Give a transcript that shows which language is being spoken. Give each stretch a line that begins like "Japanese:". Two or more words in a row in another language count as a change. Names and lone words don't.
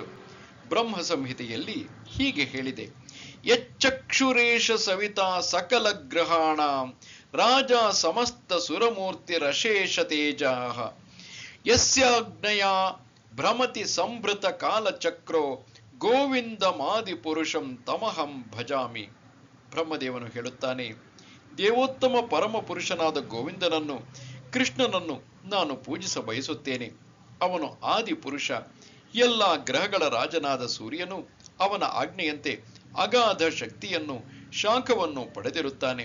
Kannada: ಬ್ರಹ್ಮ ಸಂಹಿತೆಯಲ್ಲಿ ಹೀಗೆ ಹೇಳಿದೆ:
Sanskrit: ಯಚ್ಚಕ್ಷುರೇಶ ಸವಿತಾ ಸಕಲ ಗ್ರಹಾಣ ರಾಜ ಸಮಸ್ತ ಸುರಮೂರ್ತಿರಶೇಷ ತೇಜಾಹ ಯಸ್ಯಾಗ್ನಯ ಭ್ರಮತಿ ಸಂಭೃತ ಕಾಲಚಕ್ರೋ ಗೋವಿಂದಮಾದಿ ಪುರುಷಂ ತಮಹಂ ಭಜಾಮಿ.
Kannada: ಬ್ರಹ್ಮದೇವನು ಹೇಳುತ್ತಾನೆ, ದೇವೋತ್ತಮ ಪರಮ ಪುರುಷನಾದ ಗೋವಿಂದನನ್ನು, ಕೃಷ್ಣನನ್ನು ನಾನು ಪೂಜಿಸ ಬಯಸುತ್ತೇನೆ. ಅವನು ಆದಿ ಪುರುಷ. ಎಲ್ಲ ಗ್ರಹಗಳ ರಾಜನಾದ ಸೂರ್ಯನು ಅವನ ಆಜ್ಞೆಯಂತೆ ಅಗಾಧ ಶಕ್ತಿಯನ್ನು, ಶಾಖವನ್ನು ಪಡೆದಿರುತ್ತಾನೆ.